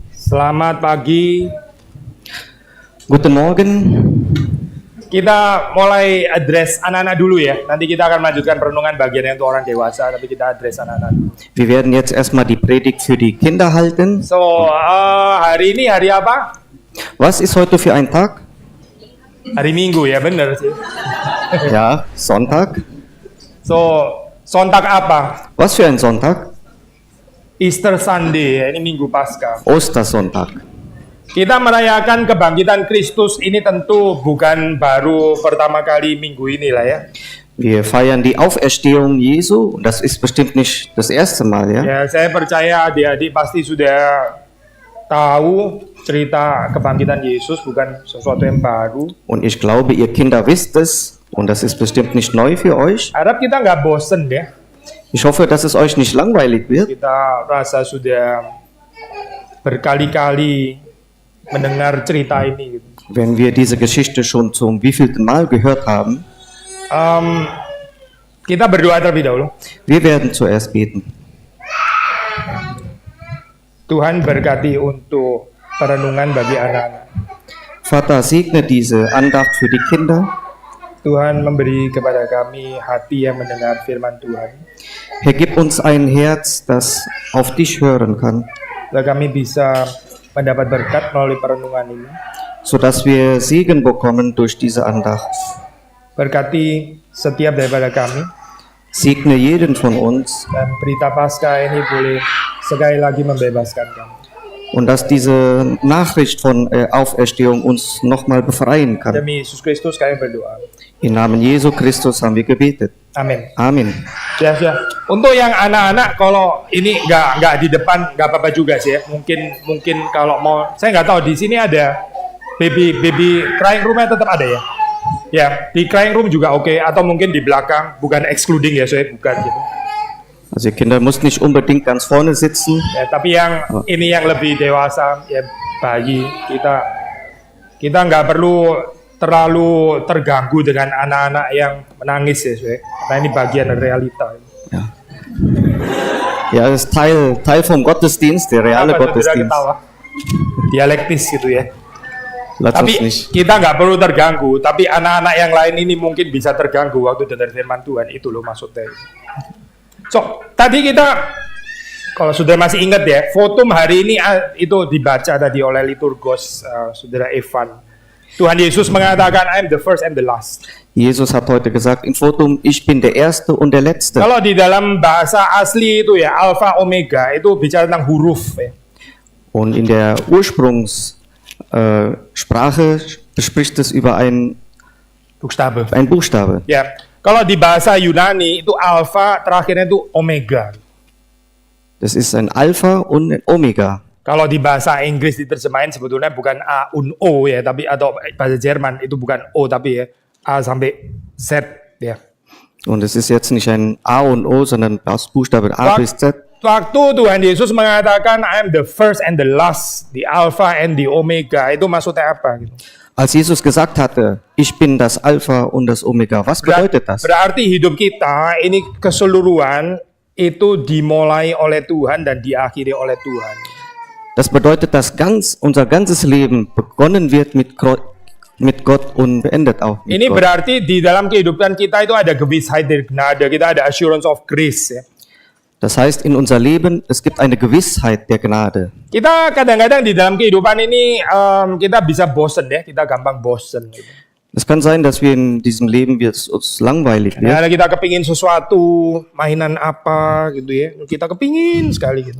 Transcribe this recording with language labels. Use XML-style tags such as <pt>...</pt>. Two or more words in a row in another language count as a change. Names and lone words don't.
<id>Selamat pagi.</id> <de>Guten Morgen.</de> <id>Kita mulai address anak-anak dulu ya. Nanti kita akan melanjutkan perenungan bagian yang untuk orang dewasa, tapi kita address anak-anak.</id> <de>Wir werden jetzt erstmal die Predigt für die Kinder halten.</de> <id>So, hari ini hari apa?</id> <de>Was ist heute für ein Tag?</de> <id>Hari Minggu ya, bener sih.</id> <de>Ja, Sonntag.</de> <id>So, Sonntag apa?</id> <de>Was für ein Sonntag?</de> <en>Easter Sunday,</en> <id>ya. Ini Minggu Paskah.</id> <de>Ostersonntag.</de> <id>Kita merayakan kebangkitan Kristus ini tentu bukan baru pertama kali minggu ini lah ya.</id> <de>Wir feiern die Auferstehung Jesu. Das ist bestimmt nicht das erste Mal, ja?</de> <id>Ya, saya percaya adik-adik pasti sudah tahu cerita kebangkitan Yesus, bukan sesuatu yang baru.</id> <de>Und ich glaube, ihr Kinder wisst es. Und das ist bestimmt nicht neu für euch.</de> <id>Harap kita nggak bosen ya.</id> <de>Ich hoffe, dass es euch nicht langweilig wird.</de> <id>Kita rasa sudah berkali-kali mendengar cerita ini. Gitu.</id> <de>Wenn wir diese Geschichte schon zum wievielten Mal gehört haben.</de> <id>Kita berdoa terlebih dahulu.</id> <de>Wir werden zuerst beten.</de> <id>Tuhan berkati untuk perenungan bagi anak-anak.</id> <de>Vater, segne diese Andacht für die Kinder.</de> <id>Tuhan memberi kepada kami hati yang mendengar firman Tuhan.</id> <de>Herr, gib uns ein Herz, das auf dich hören kann,</de> <id>Agar kami bisa mendapat berkat melalui perenungan ini.</id> <de>sodass wir Segen bekommen durch diese Andacht.</de> <id>Berkati setiap daripada kami.</id> <de>Segne jeden von uns</de> <id>Dan berita Paskah ini boleh sekali lagi membebaskan kami.</id> <de>und dass diese Nachricht von Auferstehung uns nochmal befreien kann.</de> <id>Demi Yesus Kristus kami berdoa.</id> <de>Im Namen Jesu Christus haben wir gebetet.</de> <id>Amin. Amin. Ya. Untuk yang anak-anak, kalau ini nggak di depan nggak apa-apa juga sih ya. Mungkin kalau mau, saya nggak tahu di sini ada</id> <en>baby crying</en> <id>roomnya tetap ada ya. Ya, di</id> <en>crying room</en> <id>juga oke. Atau mungkin di belakang, bukan excluding ya, saya bukan gitu.</id> <de>Also ihr Kinder müsst nicht unbedingt ganz vorne sitzen.</de> <id>Ya, tapi yang ini yang lebih dewasa ya bayi kita nggak perlu terlalu terganggu dengan anak-anak yang menangis ya, saya. Nah ini bagian dari realita.</id> <de>Ja, das ist Teil vom Gottesdienst, der reale</de> <id>Apa, saudara</id> <de>Gottesdienst.</de> <id>ketawa? Dialektis gitu ya.</id> <de>Lasst</de> <id>Tapi</id> <de>uns nicht.</de> <id>kita nggak perlu terganggu. Tapi anak-anak yang lain ini mungkin bisa terganggu waktu dengar firman Tuhan. Itu loh maksudnya. So, tadi kita, kalau sudah masih ingat ya, fotum hari ini itu dibaca tadi oleh liturgos saudara Evan. Tuhan Yesus mengatakan,</id> <en>I am the first and the last.</en> <de>Jesus hat heute gesagt im Votum, ich bin der Erste und der Letzte.</de> <id>Kalau di dalam bahasa asli itu ya, Alpha Omega, itu bicara tentang huruf ya.</id> <de>Und in der Ursprungssprache spricht es über ein Buchstabe. Buchstabe.</de> <id>Ya, kalau di bahasa Yunani itu Alpha terakhirnya itu Omega.</id> <de>Das ist ein Alpha und ein Omega.</de> <id>Kalau di bahasa Inggris diterjemahin sebetulnya bukan</id> <de>A und O</de> <id>ya, tapi atau bahasa Jerman itu bukan O tapi ya A sampai Z ya.</id> <de>Und es ist jetzt nicht ein A und O, sondern das Buchstabe A bis Z.</de> <id>Waktu Tuhan Yesus mengatakan</id> <en>I am the first and the last, the Alpha and the Omega,</en> <id>itu maksudnya apa gitu?</id> <de>Als Jesus gesagt hatte, ich bin das Alpha und das Omega, was bedeutet das?</de> <id>Berarti hidup kita ini keseluruhan itu dimulai oleh Tuhan dan diakhiri oleh Tuhan.</id> <de>Das bedeutet, dass unser ganzes Leben begonnen wird mit Gott und beendet auch mit</de> <id>Ini</id> <de>Gott.</de> <id>berarti di dalam kehidupan kita itu ada</id> <de>Gewissheit der Gnade,</de> <id>kita ada</id> <en>assurance of grace</en> <id>ya.</id> <de>Das heißt, in unser Leben, es gibt eine Gewissheit der Gnade.</de> <id>Kita kadang-kadang di dalam kehidupan ini kita bisa bosen ya, kita gampang bosen. Gitu.</id> <de>Es kann sein, dass wir in diesem Leben uns langweilig wird.</de> <id>Ya, kita kepingin sesuatu, mainan apa gitu ya, kita kepingin sekali gitu.</id>